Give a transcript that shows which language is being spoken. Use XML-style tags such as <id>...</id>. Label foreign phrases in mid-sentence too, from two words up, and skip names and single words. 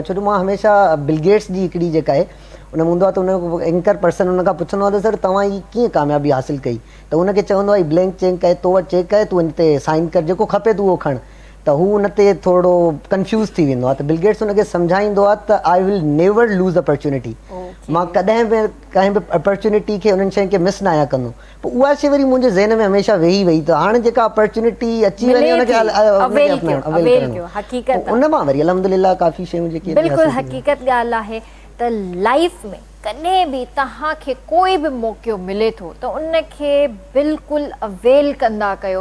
<sd>छो जो मां हमेशह बिल गेट्स जी हिकिड़ी जेका आहे उन में हूंदो आहे त उन</sd> <en>anchor person</en> <sd>उन खां पुछंदो आहे त सर तव्हां ही कीअं कामयाबी हासिलु कई, त उनखे चवंदो आहे</sd> <en>blank check</en> <sd>आहे, तो वटि चेक आहे, तूं हिन ते साइन कर, जेको खपे तूं उहो खण। त हू उन ते थोरो कंफ्यूज़ थी वेंदो आहे त बिल गेट्स उनखे सम्झाईंदो आहे त</sd> <en>I will never lose opportunity,</en> <sd>मां कॾहिं बि कंहिं बि अपॉर्चुनिटी खे उन्हनि शयुनि खे मिस न आहियां कंदो। पोइ उहा शइ वरी मुंहिंजे ज़हन में हमेशह वेही वई त हाणे जेका अपॉर्चुनिटी अची वञे उनखे उन मां वरी अल्हम्दुलिल्लाह काफ़ी शयूं जेके बिल्कुलु हक़ीक़त ॻाल्हि आहे त लाइफ में कॾहिं बि तव्हांखे कोई बि मौक़ो मिले थो त उनखे बिल्कुलु अवेल कंदा कयो।</sd>